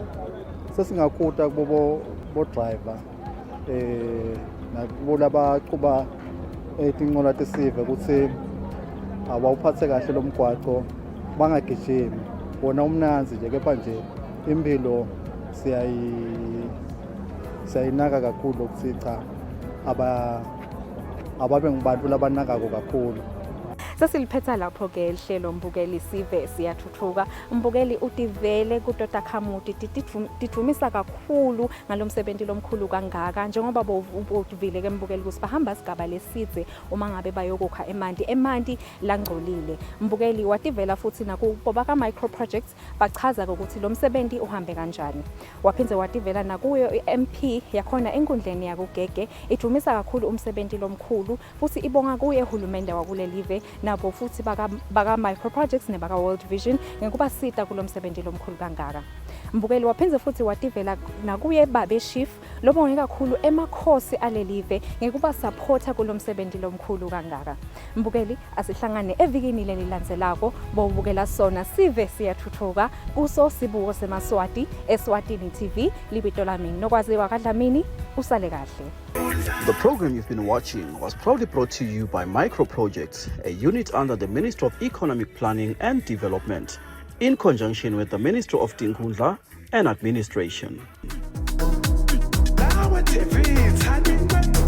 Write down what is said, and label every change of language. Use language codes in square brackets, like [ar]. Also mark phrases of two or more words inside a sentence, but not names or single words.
[ss] Sesingakhuta kubo driver nakubo labaqhuba tinqola tesive ukuthi awuphathe kahle lo mgwaqo bangagijimi wona umnanzi nje kepha nje impilo siyayinaka kakhulu ukuthi cha ababe ngubantu labanakako kakhulu. Sesiliphetha lapho-ke lihlelo mbukeli sive siyathuthuka. Mbukeli utivele kuTota Khamuti tidumisa kakhulu ngalo msebenzi lomkhulu kangaka njengoba bovile-ke mbukeli ukuthi bahamba sigaba lesizwe uma ngabe bayokukha emanti langcolile. Mbukeli wativela futhi nakubo baka micro projects bachaza ukuthi lo msebenzi uhambe kanjani. Waphindze wativela nakuyo i-MP yakhona enkundleni yakugege idumisa kakhulu umsebenzi lomkhulu futhi ibonga kuye uhulumende wakulelive nabo futhi baka micro projects nebaka World Vision ngekuba sita kulomsebenzi lomkhulu kangaka. Mbukeli waphindze futhi wativela nakuye babe chief lobonge kakhulu emakhosi alelive ngekuba supporta kulomsebenzi lomkhulu kangaka. Mbukeli asihlangane evikini lelilandzelako bobukela sona sive siyathuthuka kuso sibuko seMaswati eSwatini TV. Libito lami nokwaziwa kaDlamini, usale kahle. [en] The program you've been watching was proudly brought to you by Micro Projects, a unit under the Ministry of Economic Planning and Development, in conjunction with the Ministry of Tinkhundla and Administration.